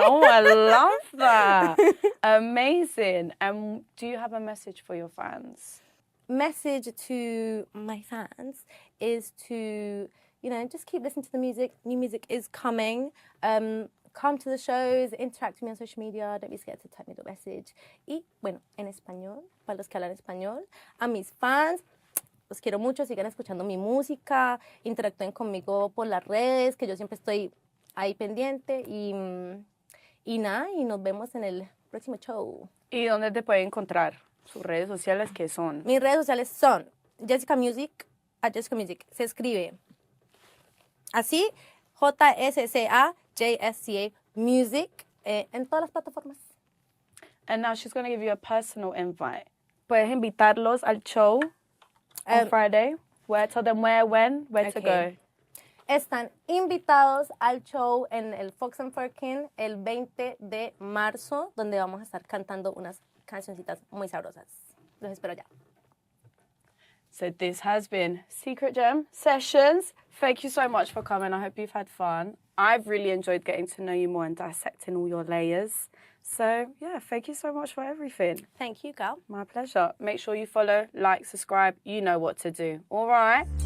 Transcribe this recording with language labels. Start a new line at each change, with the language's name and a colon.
English: Oh, I love that. Amazing. Do you have a message for your fans? Message to my fans is to, just keep listening to the music. New music is coming. Come to the shows, interact with me on social media. Don't be scared to type me the message.
Spanish: Y, bueno, en español, para los que hablan español, a mis fans, los quiero mucho, sigan escuchando mi música, interactúen conmigo por las redes, que yo siempre estoy ahí pendiente, y nada, y nos vemos en el próximo show. ¿Y dónde te pueden encontrar? ¿Sus redes sociales qué son? Mis redes sociales son Jessica Music, Jessica Music, se escribe así, JSCA, JSCA Music, en todas las plataformas.
English: And now she's going to give you a personal invite.
Spanish: Puedes invitarlos al show
English: on Friday. Tell them where, when, where to go.
Spanish: Están invitados al show en el Fox and Firkin el 20 de marzo, donde vamos a estar cantando unas cancioncitas muy sabrosas. Los espero ya.
English: So this has been Secret Gem Sessions. Thank you so much for coming. I hope you've had fun. I've really enjoyed getting to know you more and dissecting all your layers. So, yeah, thank you so much for everything. Thank you, girl. My pleasure. Make sure you follow, like, subscribe. You know what to do. All right?